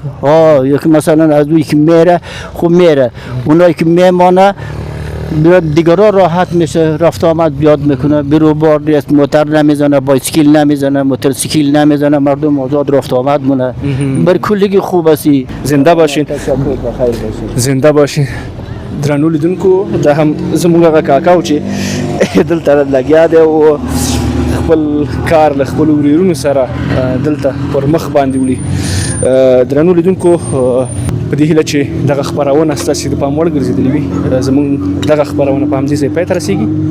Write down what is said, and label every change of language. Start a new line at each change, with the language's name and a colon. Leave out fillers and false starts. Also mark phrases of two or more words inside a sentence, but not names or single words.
Persian: یکی مثلا از اون که میره خوب میره، اونایی که میمانه دیگران راحت میشه، رفت آمد بیاد میکنه، بیروبار نیست، موتر نمیزنه، بایسکل نمیزنه، موتورسیکل نمیزنه، مردم آزاد رفت آمد مونه. بر کلگی خوب است. زنده باشین. زنده باشین.
Pashto: درنو لیدونکو دا هم زموږ هغه کاکاو چې دلته لګیا دی او خپل کار له خپل وریرونو سره دلته پر مخ باندې وړي. درنو لیدونکو په دې هیله چې دغه خپرونه ستاسو د پام وړ ګرځېدلې وي، زموږ دغه خپرونه په همدې ځای پای ته رسیږي.